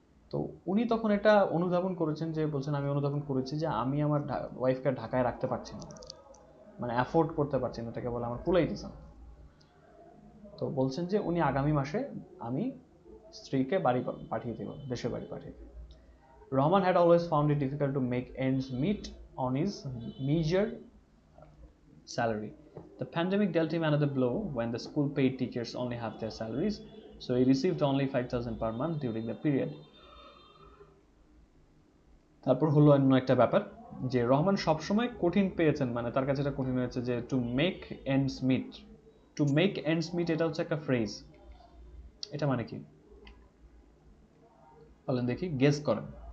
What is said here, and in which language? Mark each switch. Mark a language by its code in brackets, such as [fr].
[bn] তো উনি তখন এটা অনুধাবন করেছেন, যে বলছেন আমি অনুধাবন করেছি যে আমি আমার ওয়াইফকে ঢাকায় রাখতে পারছি না, মানে অ্যাফোর্ড করতে পারছি না, এটাকে বলে আমার কুলাইতেছে না। তো বলছেন যে উনি আগামী মাসে আমি স্ত্রীকে বাড়ি পাঠিয়ে দেব, দেশের বাড়ি পাঠিয়ে দেব। [en] Rahman had always found it difficult to make ends meet on his meager salary. The pandemic dealt him another blow when the school paid teachers only half their salaries, so he received only 5,000 per month during the period. [bn] তারপর হলো অন্য একটা ব্যাপার, যে রহমান সবসময় কঠিন পেয়েছেন, মানে তার কাছে এটা কঠিন হয়েছে যে [en] To make ends meet. [bn] To make ends meet এটা হচ্ছে একটা ফ্রেজ, এটা মানে কি বলেন দেখি, গেস করেন।